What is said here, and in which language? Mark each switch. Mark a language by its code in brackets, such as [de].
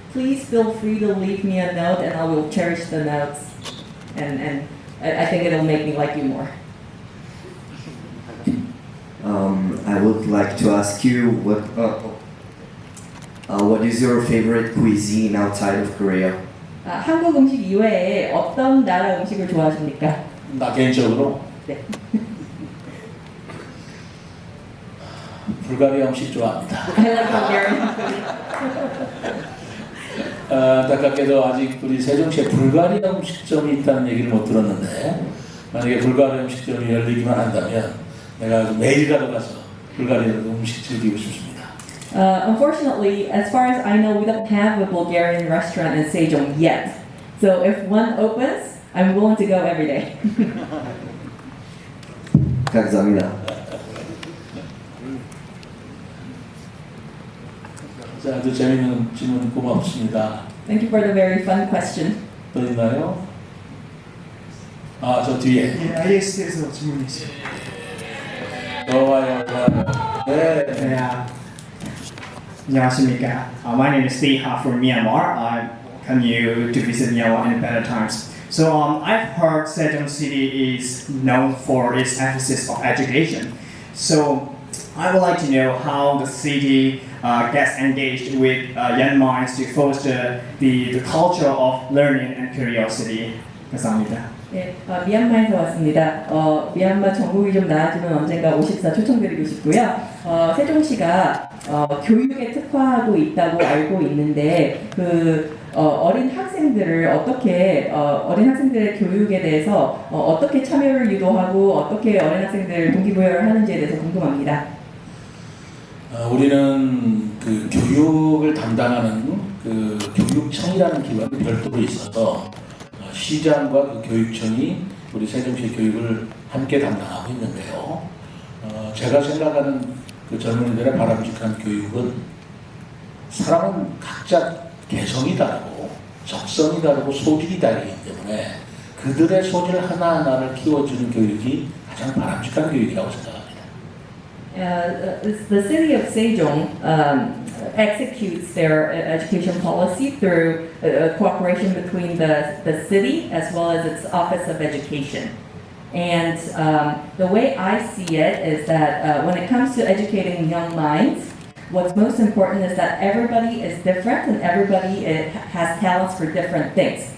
[en] please feel free to leave me a note and I will cherish the notes. And I think it'll make me like you more. I would like to ask you what is your favorite cuisine outside of Korea? [ko] 한국 음식 이외에 어떤 나라 음식을 좋아하십니까? 나 개인적으로 네. 불가리아 음식 좋아합니다. [en] I like Bulgarian food. [ko] 안타깝게도 아직 우리 세종시에 불가리아 음식점이 있다는 얘기를 못 들었는데 만약에 불가리아 음식점이 열리기만 한다면 내가 매일가도 가서 불가리아 음식 즐기고 싶습니다. [en] Unfortunately, as far as I know, we don't have a Bulgarian restaurant in Sejong yet. So if one opens, I'm willing to go every day. [ko] 감사합니다. 자, 아주 재미있는 질문 고맙습니다. [en] Thank you for the very fun question. [ko] 또 있나요? 아, 저 뒤에. 예, IS에서 질문이 있어요. 좋아요. 네. 네. 안녕하십니까. [en] My name is Deha from Myanmar. I come here to visit Myanmar in better times. So I've heard Sejong City is known for its emphasis on education. So I would like to know how the city gets engaged with young minds to foster the culture of learning and curiosity. [ko] 감사합니다. 네, 미얀마에서 왔습니다. 미얀마 전국이 좀 나아지면 언젠가 54 초청드리고 싶고요. 세종시가 교육에 특화하고 있다고 알고 있는데 어린 학생들을 어린 학생들의 교육에 대해서 어떻게 참여를 유도하고 어떻게 어린 학생들 동기부여를 하는지에 대해서 궁금합니다. 우리는 그 교육을 담당하는 그 교육청이라는 기관이 별도로 있어서 시장과 그 교육청이 우리 세종시 교육을 함께 담당하고 있는데요. 제가 생각하는 그 젊은이들의 바람직한 교육은 사람은 각자 개성이 다르고 적성이 다르고 소질이 다르기 때문에 그들의 소질 하나하나를 키워주는 교육이 가장 바람직한 교육이라고 생각합니다. [en] The city of Sejong executes their education policy through cooperation between the city as well as its Office of Education. And the way I see it is that when it comes to educating young minds, what's most important is that everybody is different and everybody has talents for different things.